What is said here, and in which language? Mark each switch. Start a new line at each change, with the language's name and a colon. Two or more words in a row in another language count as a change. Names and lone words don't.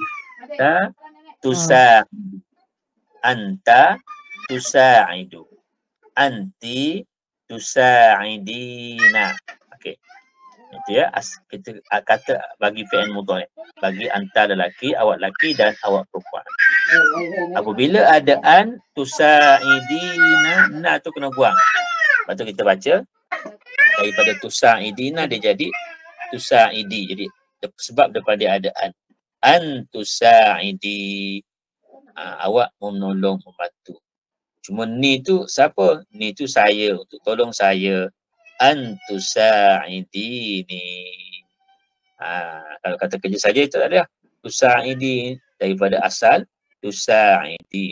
Arabic: تساعدُ. أنتَ تساعدُ. أنتِ تساعدين. Okey.
Malay: Itu ya, kita kata bagi
Arabic: fi'il mudhari'.
Malay: Bagi anta lelaki, awak lelaki dan awak perempuan. Apabila ada
Arabic: an tusa'idina,
Malay: na tu kena buang. Lepas tu kita baca daripada tusa'idina dia jadi tusa'idi. Jadi sebab daripada ada an.
Arabic: أن تساعدي.
Malay: Awak menolong, membantu. Cuma ni tu siapa? Ni tu saya, untuk tolong saya.
Arabic: أن تساعديني.
Malay: Kalau kata kerja saja itu tak ada. Tusa'idi daripada asal tusa'idi.